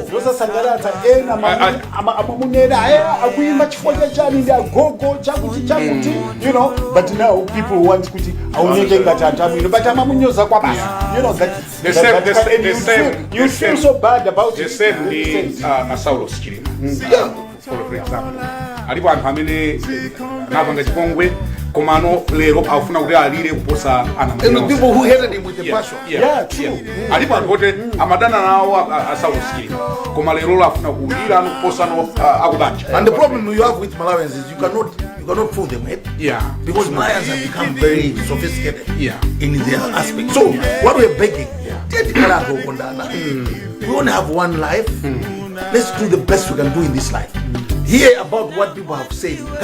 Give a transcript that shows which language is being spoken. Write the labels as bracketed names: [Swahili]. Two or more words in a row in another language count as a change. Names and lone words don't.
[English] You know, but now people want to you feel so bad about it. For example, [Nyanja] alipo anthu amene anapanga chipongwe komano lero afuna kuti alire kuposa ana. [English] And the people who hated him with the passion. True. [Nyanja] Alipo anthu ote amadana nawo Saulos Chilima koma lero afuna kulira kuposa no akubanja. [English] And the problem you have with Malawians is you cannot fool them, right? Because Malawians have become very sophisticated in their aspect. So what we're begging, we only have one life. Let's do the best we can do in this life. Hear about what people have said.